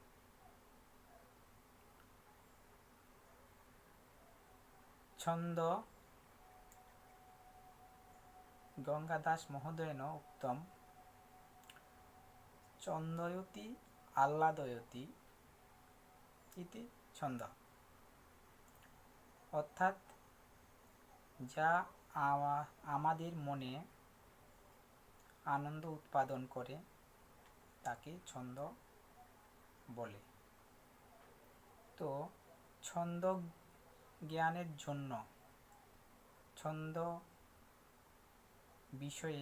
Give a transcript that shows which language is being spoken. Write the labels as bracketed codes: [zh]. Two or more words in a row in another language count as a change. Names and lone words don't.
[sa] छन्द गंगादास महोदयेन उक्तं छन्दयति आह्लादयति इति छन्द, [bn] अर्थात যা আমাদের মনে আনন্দ উৎপাদন করে তাকে ছন্দ বলে। তো ছন্দ জ্ঞানের জন্য, ছন্দ বিষয়ে